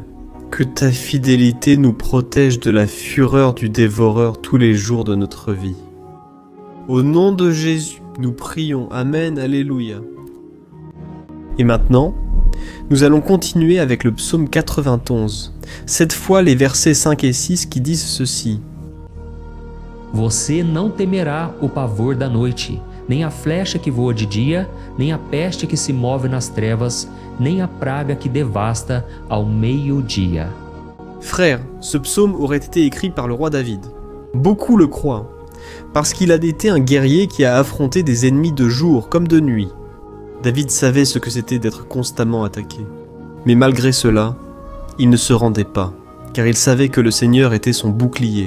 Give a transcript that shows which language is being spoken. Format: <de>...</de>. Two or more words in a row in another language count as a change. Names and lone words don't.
<fr>Que ta fidélité nous protège de la fureur du dévoreur tous les jours de notre vie. Au nom de Jésus, nous prions. Amen, Alléluia. Et maintenant, nous allons continuer avec le psaume 91. Cette fois, les versets 5 et 6 qui disent ceci.</fr> <pt>Você não temerá o pavor da noite, nem a flecha que voa de dia, nem a peste que se move nas trevas, nem a praga que devasta ao meio-dia.</pt> <fr>Frère, ce psaume aurait été écrit par le roi David. Beaucoup le croient, parce qu'il a été un guerrier qui a affronté des ennemis de jour comme de nuit. David savait ce que c'était d'être constamment attaqué. Mais malgré cela, il ne se rendait pas, car il savait que le Seigneur était son bouclier.</fr>